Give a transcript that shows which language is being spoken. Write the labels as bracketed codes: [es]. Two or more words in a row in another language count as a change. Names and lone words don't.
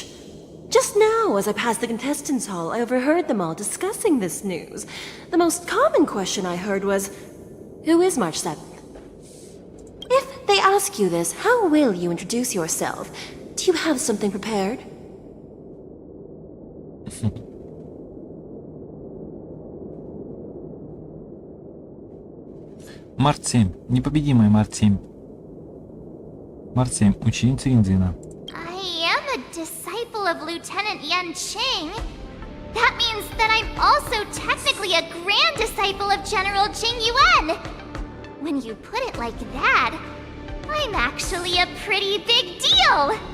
[en] Just now, as I passed the contestants' hall, I overheard them all discussing this news. The most common question I heard was, who is March 7th? If they ask you this, how will you introduce yourself? Do you have something prepared? [ru] Март 7. Непобедимая Март 7. Март 7. Ученица Индина. [en] I am a disciple of Lieutenant Yanqing. That means that I'm also technically a grand disciple of General Jing Yuan. When you put it like that, I'm actually a pretty big deal.